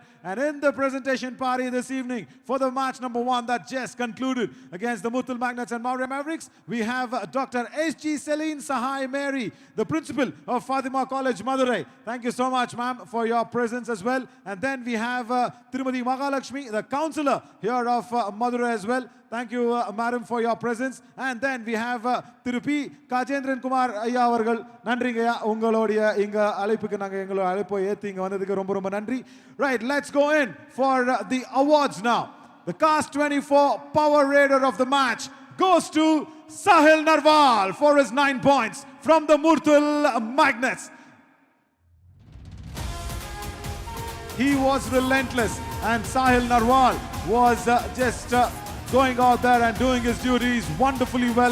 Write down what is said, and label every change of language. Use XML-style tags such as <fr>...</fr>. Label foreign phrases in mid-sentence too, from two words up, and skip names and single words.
<en>And in the presentation party this evening for the match number 1 that just concluded against the Murthal Magnets and Maurya Mavericks, we have Dr. S.G. Celine Sahai Mary, the principal of Fatima College, Madhurai. Thank you so much, ma'am, for your presence as well. And then we have Tirumati Magalakshmi, the councillor here of Madhurai as well. Thank you, madam, for your presence. And then we have Tirupi Kajendran Kumar</en> <ta>ஐயா அவர்கள். நன்றிங்க ய உங்களோடிய இங்க அழைப்புக்கு நாங்க எங்களோ அழைப்போ ஏத்தி இங்க வந்ததுக்கு ரொம்ப ரொம்ப நன்றி.</ta> <en>Right, let's go in for the awards now. The Cast 24 Power Raider of the match goes to Sahil Narwal for his 9 points from the Murthal Magnets. He was relentless, and Sahil Narwal was just going out there and doing his duties wonderfully well.</en>